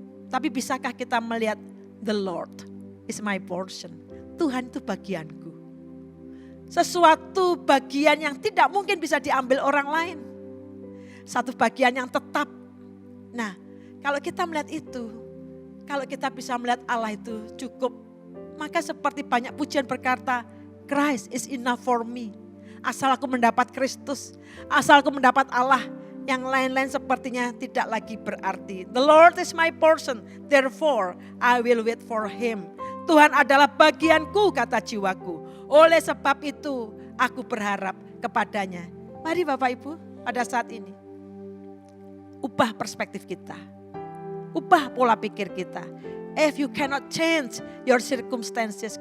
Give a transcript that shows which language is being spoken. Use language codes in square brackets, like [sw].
[id] Tapi bisakah kita melihat [en] the Lord is my portion. [id] Tuhan itu bagianku. Sesuatu bagian yang tidak mungkin bisa diambil orang lain. Satu bagian yang tetap. Nah, kalau kita melihat itu, kalau kita bisa melihat Allah itu cukup. Maka seperti banyak pujian berkata, [en] Christ is enough for me. [id] Asal aku mendapat Kristus, asal aku mendapat Allah, yang lain-lain sepertinya tidak lagi berarti. [en] The Lord is my portion, therefore I will wait for him. [id] Tuhan adalah bagianku, kata jiwaku. Oleh sebab itu aku berharap kepadanya. Mari Bapak Ibu pada saat ini, ubah perspektif kita. Ubah pola pikir kita. [en] If you cannot change your circumstances.